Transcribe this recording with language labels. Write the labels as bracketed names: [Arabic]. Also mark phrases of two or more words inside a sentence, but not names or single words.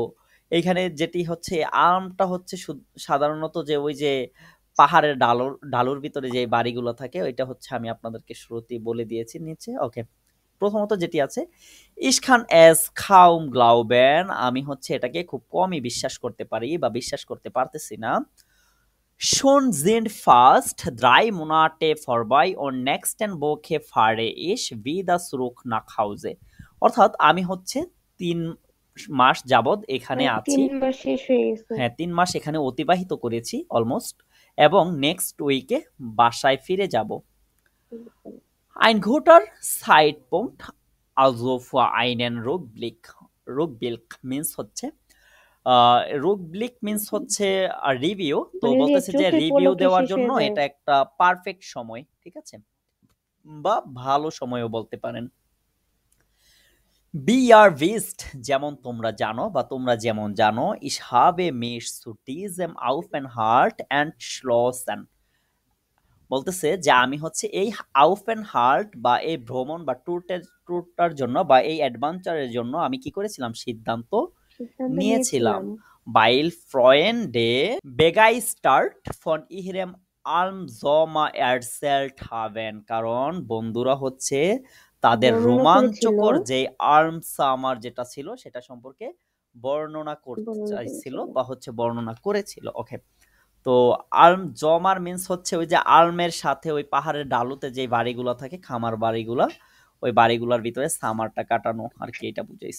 [Bangla] তো এইখানে যেটি হচ্ছে আর্মটা হচ্ছে সাধারণত যে ওই যে পাহাড়ের ঢালুর ভিতরে যে বাড়িগুলো থাকে ওইটা হচ্ছে আমি আপনাদেরকে শুরুতেই বলে দিয়েছি নিচে। ওকে, প্রথমত যেটি আছে [German] Ich kann es kaum glauben, [Bangla] আমি হচ্ছে এটাকে খুব কমই বিশ্বাস করতে পারি বা বিশ্বাস করতে পারতেছি না। [German] Schon sind fast 3 Monate vorbei und nächsten Woche fahre ich wieder zurück nach Hause. [Bangla] অর্থাৎ আমি হচ্ছে 3 মাস যাবৎ এখানে মানে আছি। 3 মাস শেষ হয়ে গেছে। হ্যাঁ, 3 মাস এখানে অতিবাহিত করেছি অলমোস্ট, এবং [English] next week [Bangla] বাসায় ফিরে যাব। [German] Ein guter Zeitpunkt also für einen Rückblick. [Bangla] Rückblick means হচ্ছে রুকব্লিক মিন্স হচ্ছে রিভিউ, তো মানে বলতেছে যে চোখের রিভিউ পলকে দেওয়ার শেষ জন্য হয়ে যায়। এটা একটা পারফেক্ট সময়, ঠিক আছে, বা ভালো সময়ও বলতে পারেন। [German] Wie ihr wisst, [Bangla] যেমন তোমরা জানো বা তোমরা যেমন জানো, [German] ich habe mich zu diesem Aufenthalt entschlossen, [Bangla] বলতেছে যে আমি হচ্ছে এই আউফেনহাল্ট বা এই ভ্রমণ বা ট্যুরটার জন্য বা এই অ্যাডভেঞ্চারের জন্য আমি কি করেছিলাম, সিদ্ধান্ত সিদ্ধান্ত নিয়েছিলাম। নিয়েছিলাম। [German] Weil Freunde begeistert von ihrem Almsommer erzählt haben, [Bangla] কারণ বন্ধুরা হচ্ছে তাদের বর্ণনা রোমাঞ্চকর করেছিল। যে [German] Alm Sommer [Bangla] যেটা ছিল সেটা সম্পর্কে বর্ণনা করতে বর্ণনা চাইছিল করেছিল। বা হচ্ছে বর্ণনা করেছিল। ওকে, তো [German] Alm Sommer [Bangla] মিন্স হচ্ছে ওই যে আলমের সাথে ওই পাহাড়ের ডালুতে যে বাড়িগুলো থাকে, খামার বাড়িগুলা, ওই বাড়িগুলোর ভিতরে সামারটা কাটানো আর কি, এটা বুঝাইছে।